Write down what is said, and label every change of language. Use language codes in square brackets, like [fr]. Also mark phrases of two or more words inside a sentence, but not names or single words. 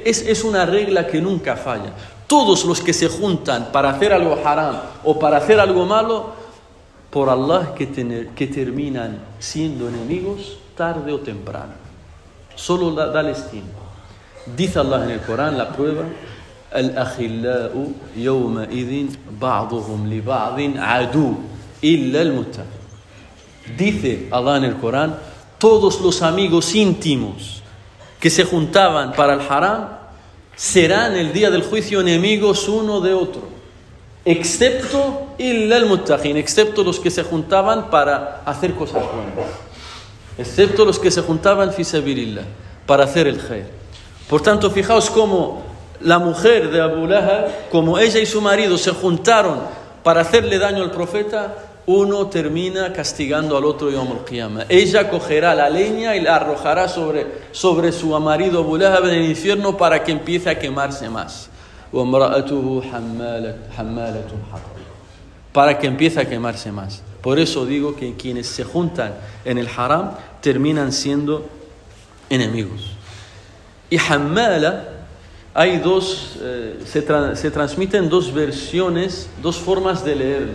[es] Es una regla que nunca falla. Todos los que se juntan para hacer algo haram o para hacer algo malo, por Allah que terminan siendo enemigos tarde o temprano. Solo dales tiempo. Dice Allah en el Corán, la prueba, [ar] الأخلاء يومئذ بعضهم لبعض عدو إلا المتقين. [es] Dice Allah en el Corán, todos los amigos íntimos que se juntaban para el haram serán el día del juicio enemigos uno de otro, excepto [ar] إلا المتقين, [es] excepto los que se juntaban para hacer cosas buenas, excepto los que se juntaban [ar] في سبيل الله, [es] para hacer el khair. Por tanto, fijaos cómo la mujer de Abu Lahab, como ella y su marido se juntaron para hacerle daño al profeta, uno termina castigando al otro [ar] يوم القيامة. [es] Ella cogerá la leña y la arrojará sobre su marido Abu Lahab en el infierno para que empiece a quemarse más. [ar] وَامْرَأَتُهُ حَمَّالَةُ الْحَطَبِ, [es] para que empiece a quemarse más. Por eso digo que quienes se juntan en el haram terminan siendo enemigos. Y Hammala, hay se transmiten dos versiones, dos formas de leerlo.